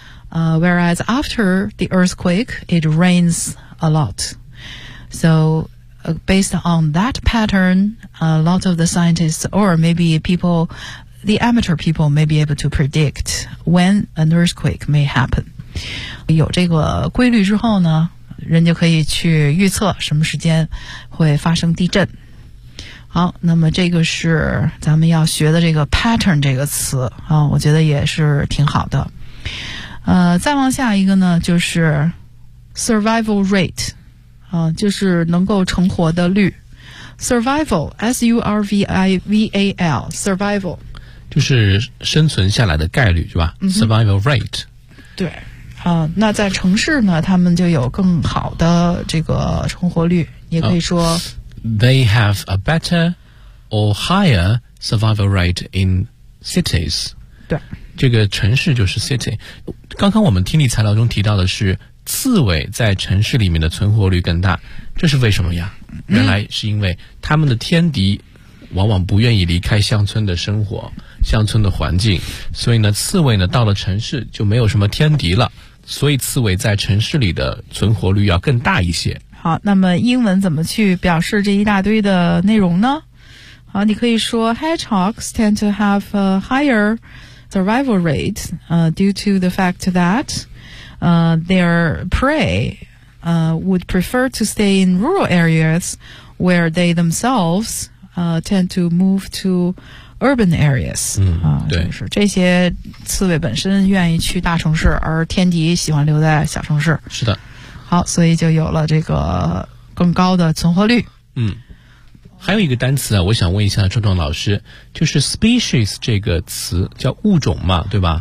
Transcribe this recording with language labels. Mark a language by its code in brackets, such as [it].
[en] Whereas after the earthquake, it rains a lot. So, based on that pattern, a lot of the scientists, or maybe people, the amateur people may be able to predict when an earthquake may happen. [zh] 有这个规律之后呢，人家可以去预测什么时间会发生地震。好，那么这个是咱们要学的这个 pattern 这个词啊，我觉得也是挺好的。再往下一个呢，就是 survival rate， 就是能够成活的率。 [en] survival， S-U-R-V-I-V-A-L， survival [zh] 就是生存下来的概率，是吧？ [en] survival rate， [zh] 对。那在城市呢，他们就有更好的这个成活率，也可以说、 [en] They have a better or higher survival rate in cities。 [zh] 对，这个城市就是 city。刚刚我们听力材料中提到的是刺猬在城市里面的存活率更大，这是为什么呀？原来是因为他们的天敌往往不愿意离开乡村的生活，乡村的环境，所以呢刺猬呢到了城市就没有什么天敌了，所以刺猬在城市里的存活率要更大一些。好，那么英文怎么去表示这一大堆的内容呢？好，你可以说 [en] Hedgehogs tend to have a higher survival rate due to the fact that their prey would prefer to stay in rural areas where they themselvestend to move to urban areas。 [zh] 对，就是这些刺猬本身愿意去大城市，而天敌喜欢留在小城市。是的。好，所以就有了这个更高的存活率。还有一个单词啊，我想问一下壮壮老师，就是 species 这个词叫物种嘛，对吧？